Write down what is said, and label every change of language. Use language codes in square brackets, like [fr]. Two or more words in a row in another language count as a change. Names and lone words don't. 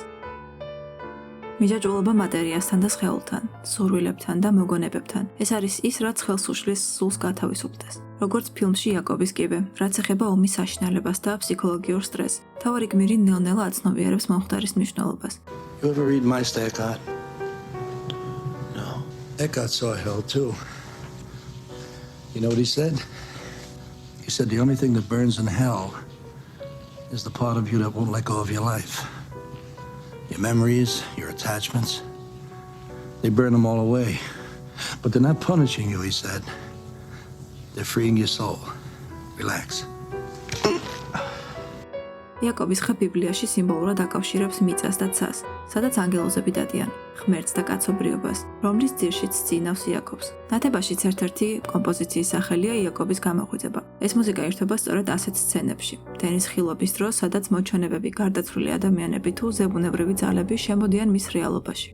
[ka] მიჯაჭვულობა მატერიასთან და სხეულთან, სურვილებთან და მოგონებებთან. ეს არის ის, რაც ხელს უშლის სულს გათავისუფლდეს. როგორც ფილმში იაკობის კიბე, რაც ეხება ომის საშინელებას და ფსიქოლოგიურ სტრესს. მთავარი გმირი ნელ-ნელა აცნობიერებს მომხდარის მნიშვნელობას. [en] You ever read Meister Eckhart? No. Eckhart saw hell too. You know what he said? He said the only thing that burns in hell is the part of you that won't let go of your life. Your memories, your attachments, they burn them all away. But they're not punishing you, he said. They're freeing your soul. Relax. [ka] იაკობის ხე ბიბლიაში სიმბოლურად აკავშირებს მიწას და ცას, სადაც ანგელოზები დადიან, ღმერთს და კაცობრიობას, რომლის ძირშიც წინავს იაკობს. ნათებაშიც ერთ-ერთი კომპოზიციის სახელია იაკობის გამოღვიძება. ეს მუსიკა ირთვება სწორედ ასეთ სცენებში. დენის ხილობის დროს, სადაც მოჩვენებები გარდაცვლილი ადამიანები თუ ზებუნებრივი ძალები შემოდიან მის რეალობაში.